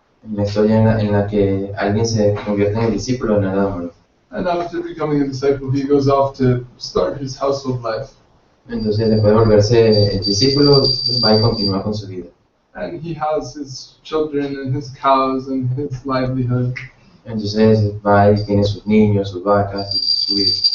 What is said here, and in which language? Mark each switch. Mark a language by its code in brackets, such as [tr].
[es] Una historia en la que alguien se convierte en el discípulo de nada malo. [en] And after becoming a disciple, he goes off to start his household life. [es] Entonces, después de volverse el discípulo, va y continúa con su vida. [en] And he has his children and his cows and his livelihood. [es] Entonces, va y tiene sus niños, sus vacas, y su vida.